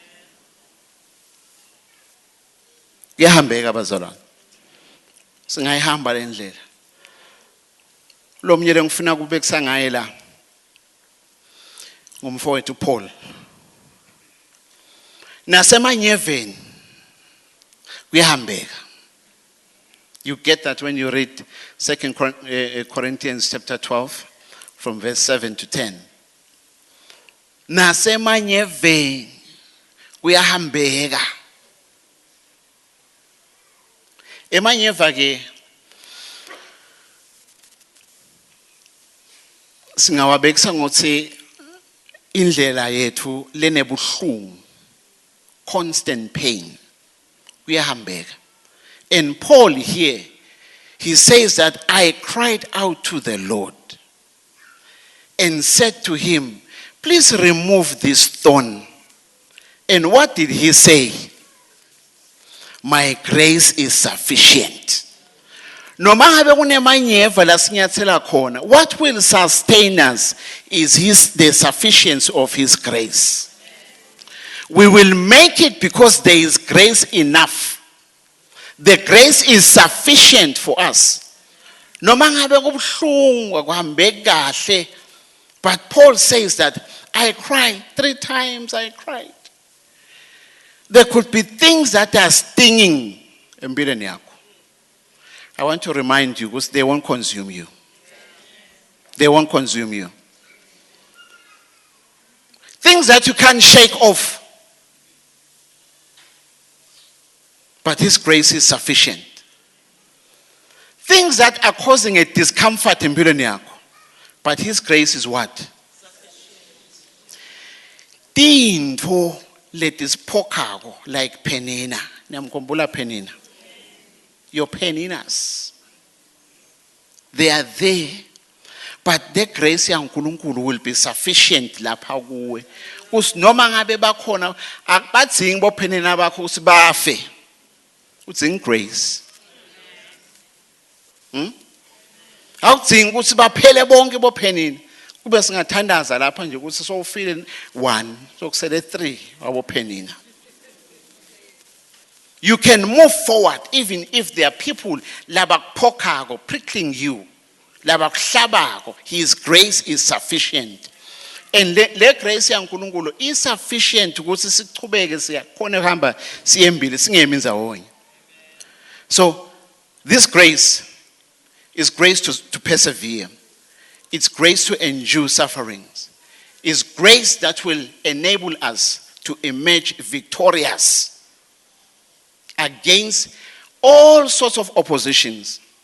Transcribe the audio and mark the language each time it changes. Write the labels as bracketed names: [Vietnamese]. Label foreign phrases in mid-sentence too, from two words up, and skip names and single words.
[Swati] Kuyahambeka bazalwane. Singayihamba le ndlela. Lo myelo ngifuna kubekisa ngaye la. Ngumfowethu Paul. Nasemanyeveni kuyahambeka. [English] You get that when you read 2 Corinthians chapter 12 from verse 7 to 10. [Swati] Nasemanyeveni kuyahambeka. Emanyeva ke singawabekisa ngokuthi indlela yethu lenebuhlungu, [English] constant pain, kuyahambeka. And Paul here, he says that I cried out to the Lord and said to him, please remove this thorn. And what did he say? My grace is sufficient. [Swati] Noma ngabe kunemanyeva la sinyathela khona, [English] what will sustain us is the sufficiency of his grace. We will make it because there is grace enough. The grace is sufficient for us. [Swati] Noma ngabe kubuhlungu akuhambeki kahle, [English] but Paul says that I cried 3 times, I cried. There could be things that are stinging [Swati] empilweni yakho. [English] I want to remind you because they won't consume you. They won't consume you. Things that you can't shake off. But his grace is sufficient. Things that are causing a discomfort [Swati] empilweni yakho. [English] But his grace is what? [Swati] Tintfo letisphokako like Penina. Niyamkhumbula Penina. [English] Your Peninas. They are there. But the grace yaNkulunkulu will be sufficient [Swati] lapha kuwe. Noma ngabe bakhona akubadzingi boPenina bakho ukuthi bafe. Udzinga grace. Awudzingi ukuthi baphele bonke boPenina. Kube singathandaza lapha nje ukuthi sowufile 1, sokusele 3 waboPenina. [English] You can move forward even if there are people labakuphokako prickling you, labakuhlabako. His grace is sufficient. [Swati] And le grace yaNkulunkulu [English] is sufficient [Swati] ukuthi sichubeke siyakhona ukuhamba siyembili singemi ndzawonye. [English] So this grace is grace to persevere. It's grace to endure sufferings. It's grace that will enable us to emerge victorious against all sorts of oppositions.